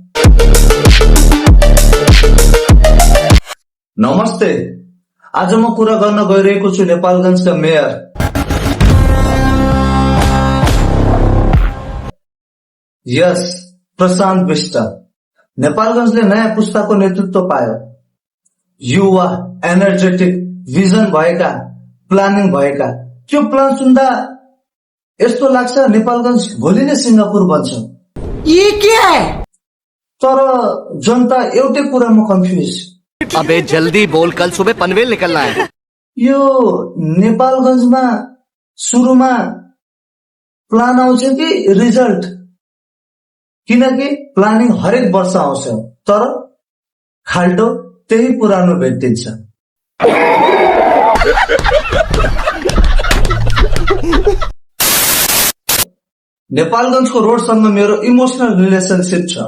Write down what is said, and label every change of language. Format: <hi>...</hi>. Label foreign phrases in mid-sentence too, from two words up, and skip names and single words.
<ne>नमस्ते, आज म कुरा गर्न गइरहेको छु नेपालगञ्जका मेयर यस प्रशान्त विष्ट। नेपालगञ्जले नयाँ पुस्ताको नेतृत्व पायो। युवा, एनर्जेटिक, भिजन भएका, प्लानिङ भएका। त्यो प्लान सुन्दा यस्तो लाग्छ नेपालगञ्ज भोलि नै सिंगापुर बन्छ।</ne> <hi>ये क्या है?</hi> <ne>तर जनता एउटै कुरामा कन्फ्युज।</ne> <hi>अबे जल्दी बोल, कल सुबह पनवेल निकलना है।</hi> <ne>यो नेपालगञ्जमा सुरुमा प्लान आउँछ कि रिजल्ट? किनकि प्लानिङ हरेक वर्ष आउँछ, तर खाल्टो त्यही पुरानो भेटिन्छ। नेपालगञ्जको रोडसँग मेरो</ne> <en>emotional relationship</en> <ne>छ।</ne>